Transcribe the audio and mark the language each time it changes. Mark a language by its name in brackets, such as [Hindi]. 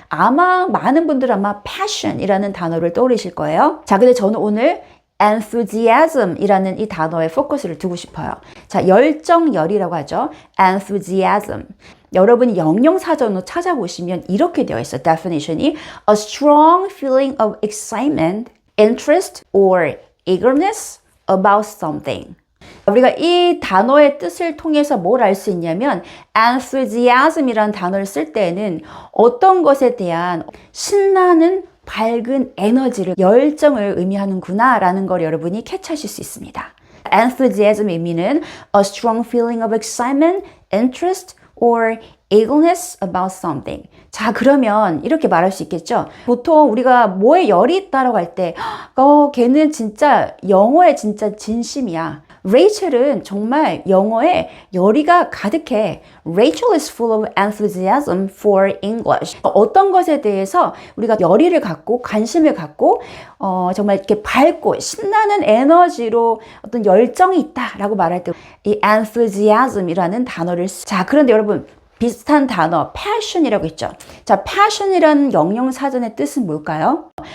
[Korean] 아마 많은 분들은 아마 passion이라는 단어를 떠올리실 거예요. 자, 근데 저는 오늘 enthusiasm이라는 이 단어에 포커스를 두고 싶어요. 자, 열정열이라고 하죠. enthusiasm. 여러분이 영영사전으로 찾아보시면 이렇게 되어 있어요. [English] definition이 a strong feeling of excitement, interest or eagerness about something. [Korean] 우리가 이 단어의 뜻을 통해서 뭘 알 수 있냐면 enthusiasm이라는 단어를 쓸 때에는 어떤 것에 대한 신나는 밝은 에너지를 열정을 의미하는구나 라는 걸 여러분이 캐치하실 수 있습니다. enthusiasm의 의미는 [English] a strong feeling of excitement, interest or eagerness about something. [Korean] 자, 그러면 이렇게 말할 수 있겠죠. 보통 우리가 뭐에 열이 있다라고 할 때 걔는 진짜 영어에 진짜 진심이야. 레이첼은 정말 영어에 열의가 가득해. [English] Rachel is full of enthusiasm for English. [Korean] 어떤 것에 대해서 우리가 열의를 갖고 관심을 갖고 정말 이렇게 밝고 신나는 에너지로 어떤 열정이 있다라고 말할 때 이 enthusiasm이라는 단어를 자, 그런데 여러분 비슷한 단어 passion이라고 있죠. 자, passion이라는 영영사전의 뜻은 뭘까요?